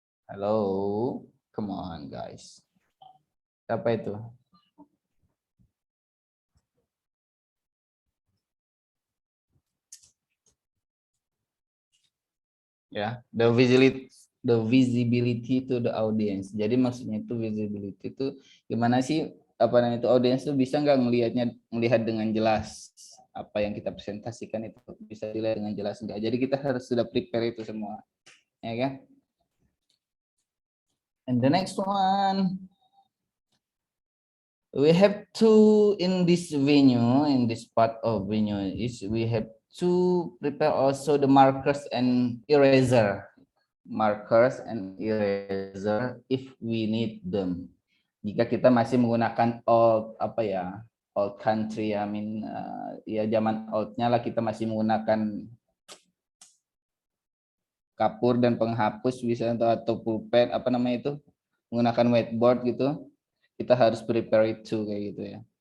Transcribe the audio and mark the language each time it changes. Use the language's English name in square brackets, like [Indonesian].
[English] Hello, come on guys. [Indonesian] Apa itu? [English] Ya, the visibility to the audience. [Indonesian] Jadi maksudnya itu visibility itu gimana sih? Apa namanya itu audience itu bisa nggak melihat dengan jelas apa yang kita presentasikan itu bisa dilihat dengan jelas enggak. Jadi kita harus sudah prepare itu semua. Ya kan? [English] And the next one, we have to in this part of venue is we have to prepare also the markers and eraser. markers and eraser if we need them. [Indonesian] Jika kita masih menggunakan old old country, ya zaman oldnya lah, kita masih menggunakan kapur dan penghapus bisa atau pulpen menggunakan whiteboard gitu, kita harus prepare itu kayak gitu ya.